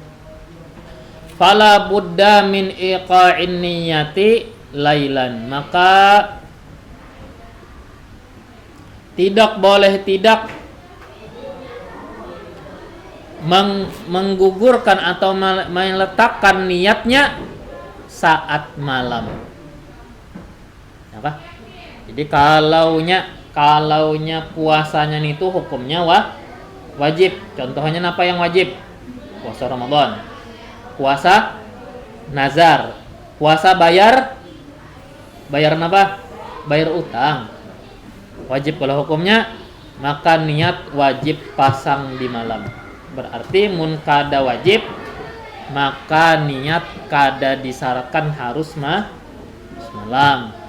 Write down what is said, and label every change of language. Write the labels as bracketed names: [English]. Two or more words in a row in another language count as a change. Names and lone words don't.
[Arabic] فلا بد من إيقاع النية ليلا, [Indonesian] maka tidak boleh tidak menggugurkan atau meletakkan niatnya saat malam. Apa? Jadi kalaunya puasanya itu hukumnya wajib. Contohnya apa yang wajib? Puasa Ramadan, puasa nazar, puasa bayar apa? Bayar utang. Wajib kalau hukumnya, maka niat wajib pasang di malam. [Banjar] Berarti mun kada wajib, maka niat kada disyaratkan harus malam.